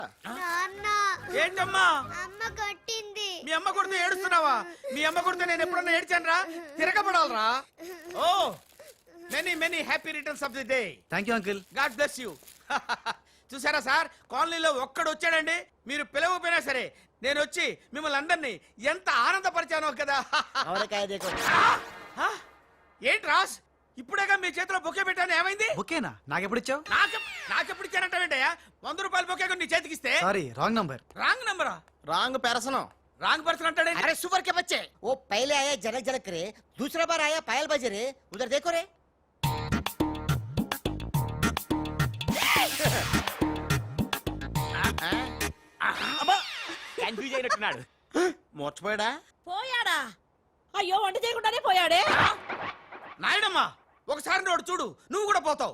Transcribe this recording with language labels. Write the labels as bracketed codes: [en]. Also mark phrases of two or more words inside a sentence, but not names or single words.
[te] ఏంటమ్మా మీ అమ్మ కొడితే ఏడుస్తున్నావా? మీ అమ్మ కొడితే నేను ఎప్పుడన్నా ఏడ్చాను రా? [en] తిరగబడాలరా? Oh many many happy returns of the day. Thank you uncle. God bless you. [te] చూసారా సార్, కాలనీలో ఒక్కడు వచ్చాడండి, మీరు పిలవకపోయినా సరే నేను వచ్చి మిమ్మల్ని అందరినీ ఎంత ఆనందపరిచానో కదా. ఏంటి రాస్, ఇప్పుడేగా మీ చేతిలో బొకే పెట్టాను, ఏమైంది? బొకేనా? నాకెప్పుడు ఇచ్చావు? నాకెప్పుడు ఇచ్చానంటావేంటయ్యా? 100 రూపాయల బొకే నీ చేతికి ఇస్తే. [en] Sorry, wrong number. wrong number? wrong person wrong person अंटाडे. [hi] अरे सुपर के बच्चे, वो पहले आया जनक जनक रे, दूसरा बार आया पायल बजे रे, उधर देखो रे. [te] అబ్బా కన్ఫ్యూజ్ అయినట్టున్నాడు. మోర్చిపోయాడా? పోయాడా? అయ్యో వంట చేయకుండానే పోయాడే. నాయనమ్మా ఒకసారి నోడు చూడు, నువ్వు కూడా పోతావు.